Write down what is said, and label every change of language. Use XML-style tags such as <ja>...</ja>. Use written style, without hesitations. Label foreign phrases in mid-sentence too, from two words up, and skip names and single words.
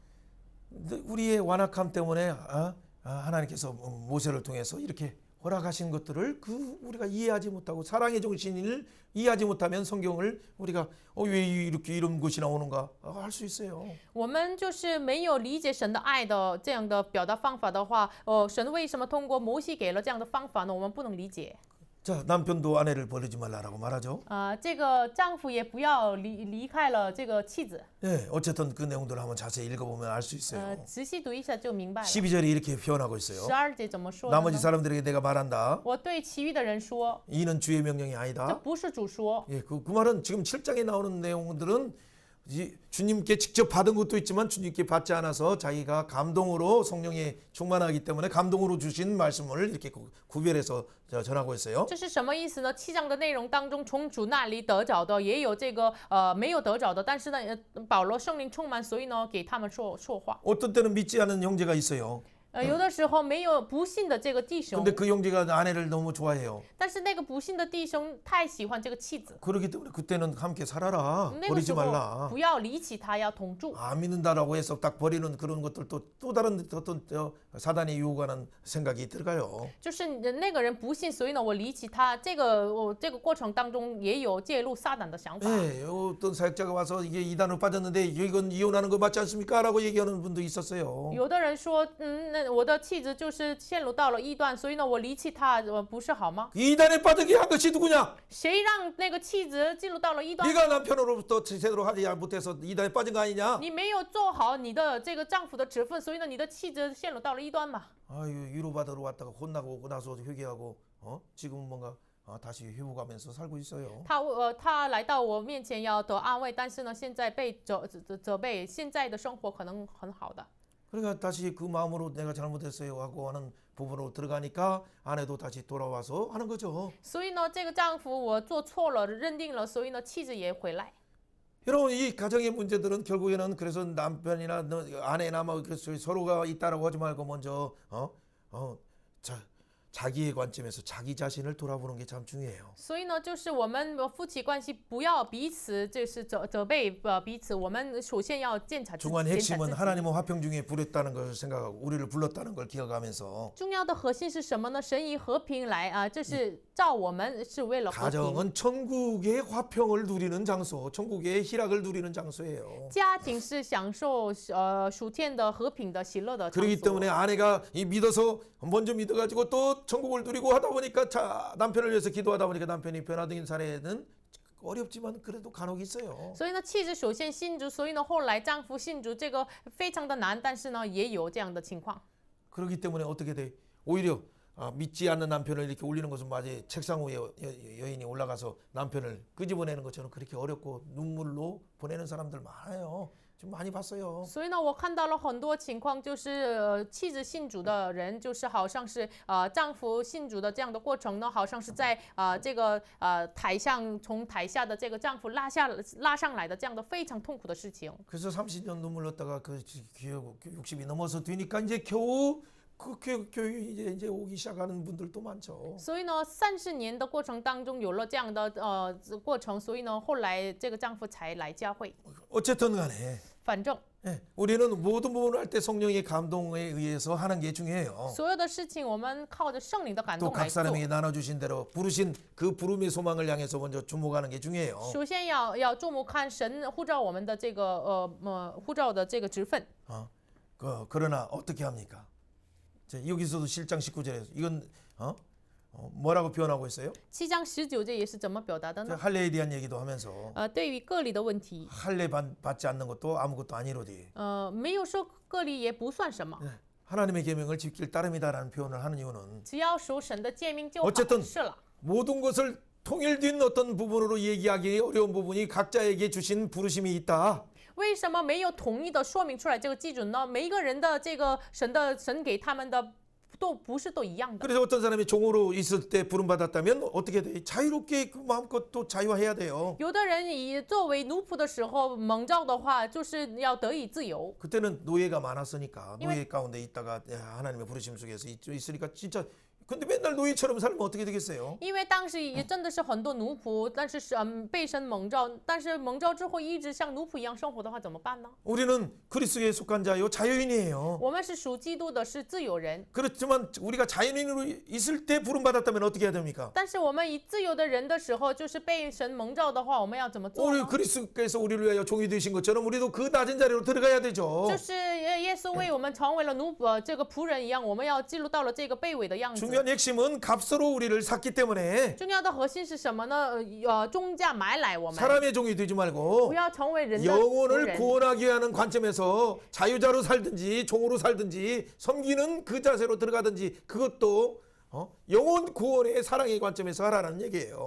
<ko>우리의 완악함 때문에 하나님께서 모세를 통해서 이렇게 허락하신 것들을 우리가 이해하지 못하고 사랑의 정신을 이해하지 못하면 성경을 우리가 왜 이렇게 이런 것이 나오는가 할 수 있어요.</ko> <zh>我们就是没有理解神的爱的这样的表达方法的话，神为什么通过摩西给了这样的方法呢？我们不能理解。</zh> <ko>자, 남편도 아내를 버리지 말라라고 말하죠.</ko> <zh>这个丈夫也不要离开了这个妻子。</zh> <ko>예, 어쨌든 그 내용들을 한번 자세히 읽어보면 알 수 있어요.</ko> <zh>仔细读一下就明白了。</zh> <ko>12절이 이렇게 표현하고 있어요.</ko> <zh>12 节怎么说的呢？</zh> <ko>나머지 사람들에게 내가 말한다.</ko> <zh>我对其余的人说，</zh> <ko>이는 주의 명령이</ko> <zh>这</zh> <ko>아니다.</ko> <zh>不是主说。</zh> <ko>예, 그 말은 지금 7장에 나오는 내용들은 주님께 직접 받은 것도 있지만 주님께 받지 않아서 자기가 감동으로 성령에 충만하기 때문에 감동으로 주신 말씀을 이렇게 구별해서 전하고 있어요.</ko> <zh>这是什么意思呢？7章的内容当中，从主那里得着的，也有这个没有得着的，但是呢，保罗圣灵充满，所以呢，给他们说话。</zh> <ko>어떤 때는 믿지 않는 형제가 있어요.</ko> <zh>有的时候没有不信的这个弟兄，</zh> <ko>근데 그 형제가 아내를 너무 좋아해요.</ko> <zh>但是那个不信的弟兄太喜欢这个妻子，</zh> <ko>그렇기 때문에 그때는 함께 살아라.</ko> <zh>那个</zh> <ko>버리지</ko> <zh>时候</zh> <ko>말라.</ko> <zh>不要离弃他，要同住。</zh> <ko>안 믿는다라고 해서 딱 버리는 그런 것들도 또 다른 어떤 사단이 유혹하는 생각이 들어가요.</ko> <zh>就是那个人不信，所以呢，我离弃他。这个过程当中也有介入撒旦的想法。</zh> <ko>네, 어떤 사역자가 와서 이게 이단으로 빠졌는데 이건 이혼하는 거 맞지 않습니까?라고 얘기하는 분도 있었어요.</ko> <zh>有的人说，那我的妻子就是陷入到了异端，所以呢，我离弃他，不是好吗？</zh> <ko>이단에 빠지게 한 것이 누구냐?</ko> <zh>谁让那个妻子进入到了异端？</zh> <ko>네가 남편으로부터 제대로 하지 못해서 이단에 빠진 거 아니냐?</ko> <zh>你没有做好你的这个丈夫的职分，所以呢，你的妻子陷入到了异端嘛。</zh> <ko>아유 위로받으러 왔다가 혼나고 오고 나서 회개하고 지금은 뭔가 다시 회복하면서 살고 있어요.</ko> <zh>他来到我面前要得安慰，但是呢，现在被责备，现在的生活可能很好的。</zh> <ko>그러니까 다시 그 마음으로 내가 잘못했어요 하고 하는 부분으로 들어가니까 아내도 다시 돌아와서 하는 거죠.</ko> <zh>所以呢，这个丈夫我做错了，认定了，所以呢，妻子也回来。</zh> <ko>여러분 이 가정의 문제들은 결국에는 그래서 남편이나 아내나 뭐 서로가 있다라고 하지 말고 먼저 자기의 관점에서 자기 자신을 돌아보는 게 참 중요해요.</ko> <zh>所以呢，就是我们夫妻关系不要彼此就是责备彼此，我们首先要检查自己。</zh> <ko>중요한 핵심은 하나님은 화평 중에 부렸다는 것을 생각하고 우리를 불렀다는 걸 기억하면서</ko> <zh>重要的核心是什么呢？神以和平来这是造我们是为了和平。</zh> <ko>가정은 천국의 화평을 누리는 장소, 천국의 희락을 누리는 장소예요.</ko> <zh>家庭是享受属天的和平的喜乐的场</zh> <ko>그렇기</ko> <zh>所。</zh> <ko>때문에 아내가 믿어서 먼저 믿어가지고 또 천국을 누리고 하다 보니까 남편을 위해서 기도하다 보니까 남편이 변화된 사례는 어렵지만 그래도 간혹 있어요.</ko> <zh>所以呢，妻子首先信主，所以呢，后来丈夫信主，这个非常的难，但是呢，也有这样的情况。</zh> <ko>그렇기 때문에 어떻게 돼? 오히려 믿지 않는 남편을 이렇게 올리는 것은 마치 책상 위에 여인이 올라가서 남편을 끄집어내는 것처럼 그렇게 어렵고 눈물로 보내는 사람들 많아요. 좀 많이 봤어요.</ko> <zh>所以呢，我看到了很多情况，就是妻子信主的人，就是好像是丈夫信主的这样的过程呢，好像是在这个台上从台下的这个丈夫拉上来的这样的非常痛苦的事情。</zh> <ko>그래서 30년 눈물 흘렸다가 그 60이 넘어서 뒤니까 이제 겨우 그 교육이 이제 오기 시작하는 분들도 많죠.</ko> <zh>所以呢，30年的过程当中有了这样的过程，所以呢，后来这个丈夫才来教会。</zh> <ko>어쨌든 간에</ko> <zh>反正</zh> <ko>우리는 모든 부분을 할 때 성령의 감동에 의해서 하는 게 중요해요.</ko> <zh>所有的事情我们靠着圣灵的感</zh> <ko>또</ko> <zh>动来</zh> <ko>각</ko> <zh>做。</zh> <ko>사람에게 나눠주신 대로 부르신 그 부름의 소망을 향해서 먼저 주목하는 게 중요해요.</ko> <zh>首先要注目看神呼召我们的这个呼召的这个职分。</zh> <ko>그러나 어떻게 합니까? 여기서도 7장 19절에서 이건 뭐라고 표현하고 있어요?</ko> <zh>7 章19节也是怎么表达的呢？</zh> <ko>할례에 대한 얘기도 하면서</ko> <zh>对于割礼的问题，</zh> <ko>할례 받지 않는 것도 아무것도 아니로디.</ko> <zh>没有说割礼也不算什么，</zh> <ko>하나님의 계명을 지킬 따름이다라는 표현을 하는 이유는</ko> <zh>只要守神的诫命就好</zh> <ko>어쨌든</ko> <zh>是了。</zh> <ko>모든 것을 통일된 어떤 부분으로 얘기하기 어려운 부분이 각자에게 주신 부르심이 있다.</ko> <zh>为什么没有统一的说明出来这个基准呢？每一个人的这个神给他们的都不是都一样的。</zh> <ko>그래서 어떤 사람이 종으로 있을 때 부름 받았다면 어떻게 돼? 자유롭게 그 마음껏 또 자유해야 돼요.</ko> <zh>有的人以作为奴仆的时候蒙召的话，就是要得以自由。</zh> <ko>그때는 노예가 많았으니까 이ਵੇਂ- 노예 가운데 있다가 하나님의 부르심 속에서 있으니까 진짜 근데 맨날 노예처럼 살면 어떻게 되겠어요?</ko> <zh>因为当时也真的是很多奴仆，但是被神蒙召，但是蒙召之后一直像奴仆一样生活的话怎么办呢？</zh> <ko>우리는 그리스도에 속한 자요 자유인이에요.</ko> <zh>我们是属基督的，是自由人。</zh> <ko>그렇지만 우리가 자유인으로 있을 때 부름 받았다면 어떻게 해야 됩니까?</ko> <zh>但是我们以自由的人的时候，就是被神蒙召的话，我们要怎么做</zh> <ko>우리</ko> <zh>呢？</zh> <ko>그리스도께서 우리를 위하여 종이 되신 것처럼 우리도 그 낮은 자리로 들어가야 되죠.</ko> <zh>就是耶稣为我们成为了这个仆人一样，我们要记录到了这个卑微的样子。</zh> <ko>중요한 핵심은 값으로 우리를 샀기 때문에</ko> <zh>重要的核心是什么呢？中价买来我们，</zh> <ko>사람의 종이 되지 말고</ko> <zh>不要成为人的仆</zh> <ko>영혼을</ko> <zh>人。</zh> <ko>구원하기 위한 관점에서 자유자로 살든지 종으로 살든지 섬기는 그 자세로 들어가든지 그것도 영혼 구원의 사랑의 관점에서 하라는 얘기예요.</ko>